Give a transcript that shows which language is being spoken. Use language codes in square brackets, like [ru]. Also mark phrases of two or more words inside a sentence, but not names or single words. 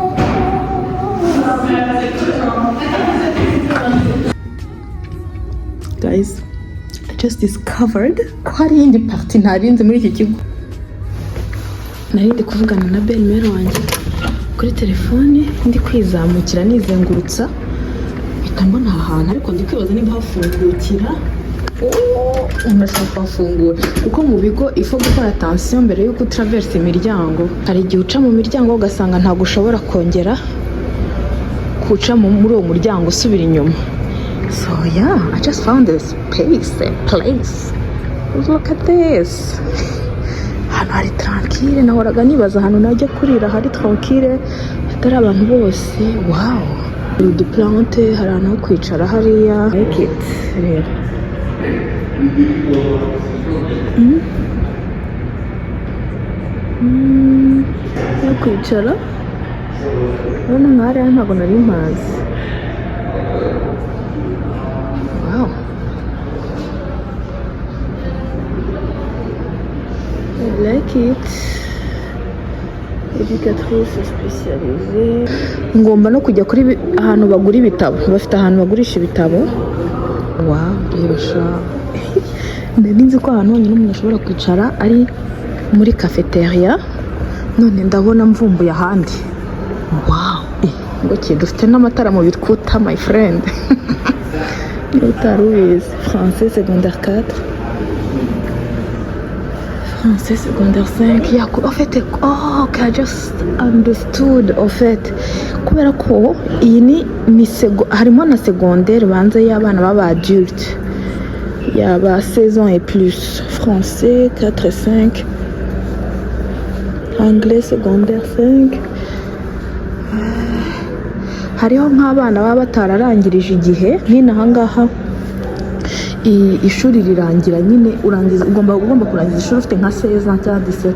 [en] Guys, I just discovered [rw] ko hari indi party ntarinze muri iki kigo. Narindi kuvugana na belle-mère wanjye kuri telefone, ndi kwizamukira nizengurutsa, mpita mbona aha hantu, ariko ndi kwibaza niba hafungukira. Unashaka gufungura kuko mu bigo ifo gukora attention mbere yuko traverse imiryango. Hari igihe uca mu miryango ugasanga ntabwo ushobora kongera kuca muri uwo muryango usubira inyuma. [en] So yeah, I just found this place. Look at this. [rw] Hano hari tranquille, nahoraga nibaza ahantu najya kurira hari tranquille hatari abantu bose. Wow, [fr] du plante, [rw] hari ahantu ho kwicara hariya. [en] Like it rero. [rw] Yo kwicara urabona nk'ahariya ntabwo nari mpazi. [en] Wow, I like it. [fr] Éducatrice spécialisée. [rw] Ngomba no kujya kuri ahantu bagura ibitabo, bafite ahantu bagurisha ibitabo. Wow, reba sha. Nari nzi ko ahantu honyine umuntu ashobora kwicara ari muri cafeteria, none ndabona mvumbuye ahandi. Wow, ngoki dufite n'amatara mu bikuta [en] my friend. [rw] Ni utarubizi. [fr] Français secondaire 4, français secondaire 5. Yeah, en fait, [en] okay, I just understood [fr] en fait. [rw] Kubera ko iyi ni harimo na secondaire banza y'abana baba adulte. [fr] Yaba 16 ans et plus. Français 4 et 5. Anglais secondaire 5. [rw] Hariho nk'abana baba batararangirije igihe, nyine ahangaha ishuri rirangira nyine urangiza ugomba kurangiza ishuri ufite nka 16 ans cyangwa 17.